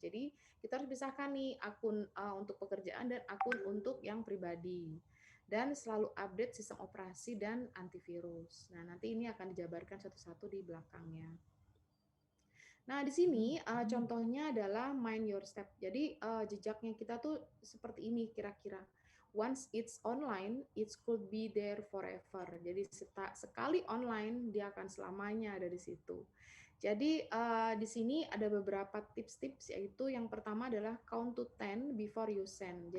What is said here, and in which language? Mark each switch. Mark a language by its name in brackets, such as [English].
[Indonesian] Jadi kita harus pisahkan nih akun untuk pekerjaan dan akun untuk yang pribadi. Dan selalu update sistem operasi dan antivirus. Nah, nanti ini akan dijabarkan satu-satu di belakangnya. Nah, di sini contohnya adalah [English] mind your step. [Indonesian] Jadi jejaknya kita tuh seperti ini kira-kira. [English] Once it's online, it could be there forever. [Indonesian] Jadi sekali online, dia akan selamanya ada di situ. Jadi di sini ada beberapa tips-tips, yaitu yang pertama adalah [English] count to 10 before you send.